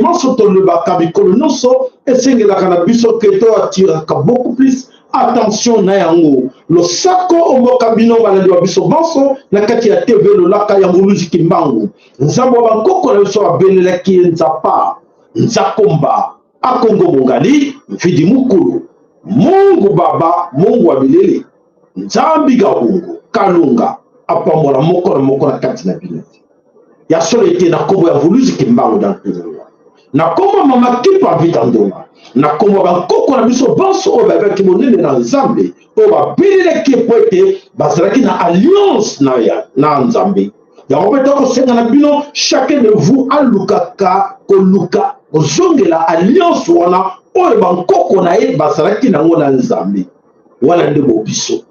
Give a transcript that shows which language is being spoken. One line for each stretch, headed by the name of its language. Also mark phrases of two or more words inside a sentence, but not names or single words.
Lingala: manso tolobaka bikolo nyonso esengelaka na biso ke toatiraka
French: beaucoup plus attention
Lingala: na yango losako omboka bino balandi wa biso banso na kati ya tv lolaka ya moluzi kimbangu nzambo wa bankoko na biso babelelaki ye nzapa nzakomba akongo mongali mfidi mukulu mungu baba mungu wa bilele nzambi gabungu kalunga apambola moko na moko na kati na bino ya solo ete na kombo ya moluzi kimbangu
French: dans le
Lingala: na kombo mama kipa vita ndonga na kombo bankoko na biso banso oyo babaki monene na nzambe oyo babelelaki po ete bazalaki na alliance na nzambe yango mpe tokosenga na bino
French: chacun de vous
Lingala: alukaka koluka kozongela alliance wana oyo bankoko na ye bazalaki nango na nzambe wana nde bobiso